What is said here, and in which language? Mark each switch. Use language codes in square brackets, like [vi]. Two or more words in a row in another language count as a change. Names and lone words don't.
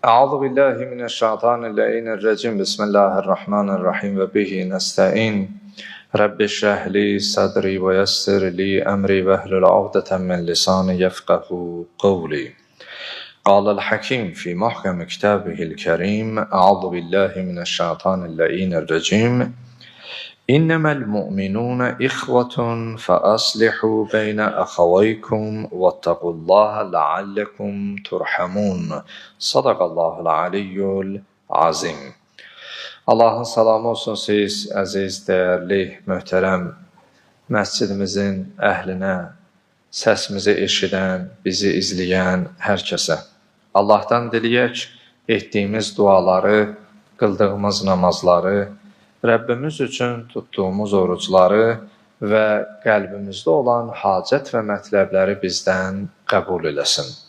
[ar] أعوذ بالله من الشيطان الرجيم. بسم الله الرحمن الرحيم وبه نستعين. رب اشرح لي صدري ويسر لي أمري واحلل عقدة من لساني يفقهوا قولي. قال الحكيم في محكم كتابه الكريم. أعوذ بالله من الشيطان الرجيم. إنما المؤمنون إخوة فأصلحوا بين أخويكم واتقوا الله لعلكم ترحمون. صدق الله العلي العظيم. [az] Allahın salamı olsun siz, əziz, dəyərli, möhtərəm məscidimizin əhlinə, səsimizi eşidən, bizi izləyən hər kəsə. Allahdan diləyək, etdiyimiz duaları, qıldığımız namazları, Rəbbimiz üçün tutduğumuz orucları və qəlbimizdə olan hacət və mətləbləri bizdən qəbul eləsin.